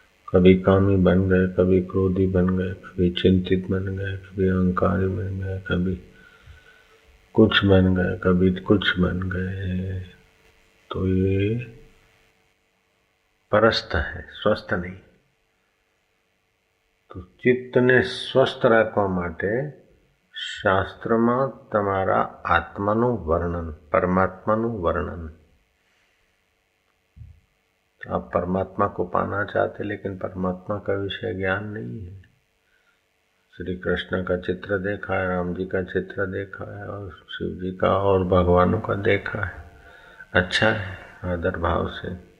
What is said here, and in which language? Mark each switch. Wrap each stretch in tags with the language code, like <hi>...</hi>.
<hi>कभी कामी बन गए, कभी क्रोधी बन गए, कभी चिंतित बन गए, कभी अहंकारी बन गए, कभी कुछ बन गए, कभी कुछ बन गए। तो ये परस्त है, स्वस्थ नहीं।</hi> <gu>तो ચિત્તને સ્વસ્થ રાખવા માટે શાસ્ત્રમાં તમારા આત્માનું વર્ણન, परमात्माનું वर्णन।</gu> <hi>आप परमात्मा को पाना चाहते लेकिन परमात्मा का विषय ज्ञान नहीं है। श्री कृष्ण का चित्र देखा है, राम जी का चित्र देखा है और शिव जी का और भगवानों का देखा है, अच्छा है आदर भाव से।</hi>